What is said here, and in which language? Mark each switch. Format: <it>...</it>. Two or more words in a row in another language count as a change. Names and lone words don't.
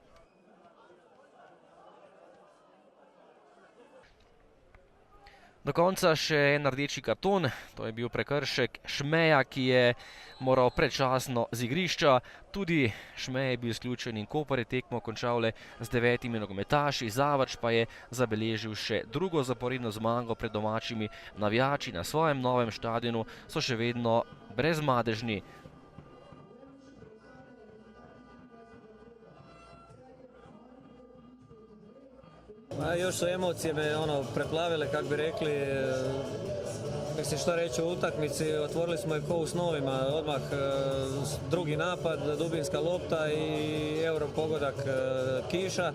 <sl>Do konca še en rdeči karton, to je bil prekršek Šmeja, ki je moral predčasno z igrišča. Tudi Šmej je bil izključen in Koper je tekmo končal le z 9 nogometaši. Zavrč pa je zabeležil še drugo zaporedno zmago pred domačimi navijači. Na svojem novem štadionu so še vedno brezmadežni.</sl> <hr>Još su emocije me preplavile, kako bi rekli. Mislim što reći o utakmici, otvorili smo je ko u snovima, odmah drugi napad, dubinska lopta i euro pogodak Kiša.</hr>